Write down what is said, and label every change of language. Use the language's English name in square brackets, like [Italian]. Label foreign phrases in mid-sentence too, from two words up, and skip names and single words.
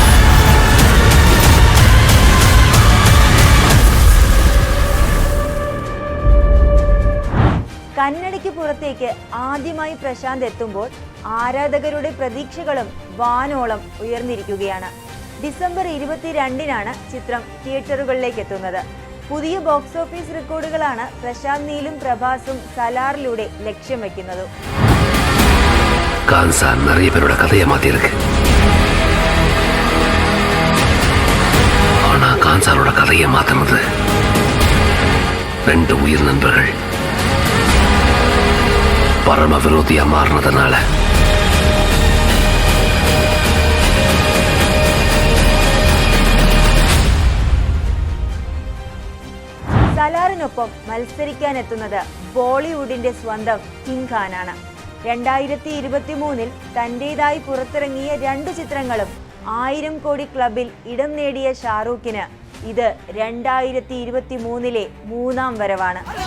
[Malayalam] കന്നഡയ്ക്ക് പുറത്തേക്ക് ആദ്യമായി പ്രശാന്ത് എത്തുമ്പോൾ ആരാധകരുടെ പ്രതീക്ഷകളും വാനോളം ഉയർന്നിരിക്കുകയാണ്. ഡിസംബർ 22-നാണ് ചിത്രം തിയേറ്ററുകളിലേക്ക് എത്തുന്നത്. പുതിയ ബോക്സ് ഓഫീസ് റെക്കോർഡുകളാണ് പ്രശാന്ത് നീലും പ്രഭാസും സലാറിലൂടെ ലക്ഷ്യം വെക്കുന്നത്. [Tamil] நிறைய பேரோட கதையை மாத்திருக்கு. ஆனா கான்சாரோட கதையை மாத்தினது 2 உயிர் நண்பர்கள் பரம விரோதியா மாறினதுனால. [Malayalam] സലാറിനൊപ്പം മത്സരിക്കാനെത്തുന്നത് ബോളിവുഡിന്റെ സ്വന്തം കിങ് ഖാനാണ്. 2023-ൽ തന്റേതായി പുറത്തിറങ്ങിയ 2 ചിത്രങ്ങളും 1000 കോടി ക്ലബിൽ ഇടം നേടിയ ഷാറൂഖിന് ഇത് 2023-ലെ 3ാം വരവാണ്.